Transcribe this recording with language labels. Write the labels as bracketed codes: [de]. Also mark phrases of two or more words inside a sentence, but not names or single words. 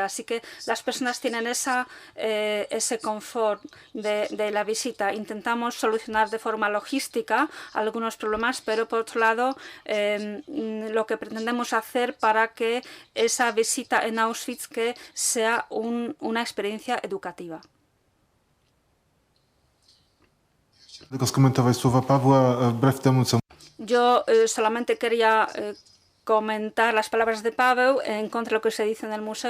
[es] Así que las personas tienen ese confort de la visita. Intentamos solucionar de forma logística algunos problemas, pero por otro lado lo que pretendemos hacer para que esa visita en Auschwitz que sea una experiencia educativa. [pl] Tylko skomentować słowa Pawła, wbrew temu, co... [es] Yo solamente quería comentar las palabras de Pavel en contra de lo que se dice en el museo.